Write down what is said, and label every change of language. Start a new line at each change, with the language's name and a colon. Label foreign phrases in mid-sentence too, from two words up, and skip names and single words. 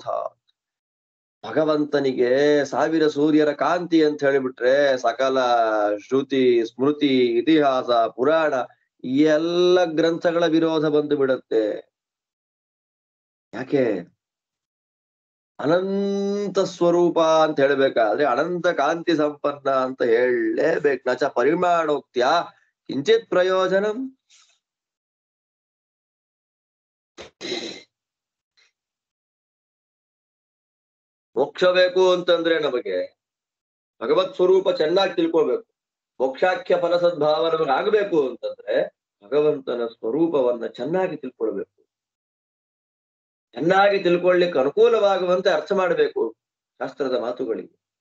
Kannada: ಭಗವಂತನಿಗೆ 1000 ಸೂರ್ಯರ ಕಾಂತಿ ಅಂತ ಹೇಳಿಬಿಟ್ರೆ ಸಕಲ ಶ್ರುತಿ ಸ್ಮೃತಿ ಇತಿಹಾಸ ಪುರಾಣ ಎಲ್ಲ ಗ್ರಂಥಗಳ ವಿರೋಧ ಬಂದು ಬಿಡತ್ತೆ. ಯಾಕೆ? ಅನಂತ ಸ್ವರೂಪ ಅಂತ ಹೇಳ್ಬೇಕಾದ್ರೆ ಅನಂತ ಕಾಂತಿ ಸಂಪನ್ನ ಅಂತ ಹೇಳಲೇಬೇಕು.
Sanskrit: ನಚ ಪರಿಮಾಣೋಕ್ತಿಯ ಕಿಂಚಿತ್ ಪ್ರಯೋಜನಂ.
Kannada: ಮೋಕ್ಷ ಬೇಕು ಅಂತಂದ್ರೆ ನಮಗೆ ಭಗವತ್ ಸ್ವರೂಪ ಚೆನ್ನಾಗಿ ತಿಳ್ಕೋಬೇಕು. ಮೋಕ್ಷಾಖ್ಯ ಫಲಸದ್ಭಾವ ನಮಗೆ ಆಗ್ಬೇಕು ಅಂತಂದ್ರೆ ಭಗವಂತನ ಸ್ವರೂಪವನ್ನ ಚೆನ್ನಾಗಿ ತಿಳ್ಕೊಳ್ಬೇಕು. ಚೆನ್ನಾಗಿ ತಿಳ್ಕೊಳ್ಳಿಕ್ಕೆ ಅನುಕೂಲವಾಗುವಂತೆ ಅರ್ಥ ಮಾಡಬೇಕು ಶಾಸ್ತ್ರದ ಮಾತುಗಳಿಗೆ.